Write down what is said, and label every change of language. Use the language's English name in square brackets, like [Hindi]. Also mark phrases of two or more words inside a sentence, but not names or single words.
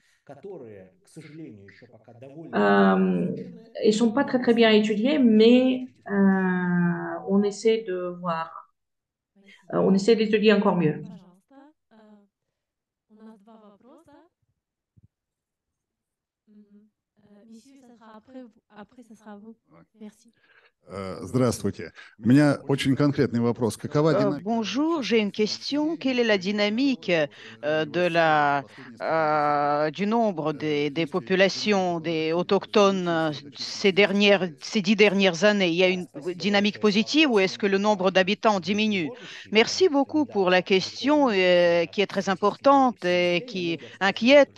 [French] Ils sont pas très très bien étudiés, mais on essaie de voir, on essaie d'étudier encore mieux. Monsieur, ça sera après, après, ça sera vous. Merci. [Russian] Здравствуйте. У меня очень конкретный вопрос. Какова динамика? [French] Bonjour, j'ai une question. Quelle est la dynamique du nombre des populations, des autochtones ces 10 dernières années? Il y a une dynamique positive ou est-ce que le nombre d'habitants diminue? Merci beaucoup pour la question qui est très importante et qui inquiète.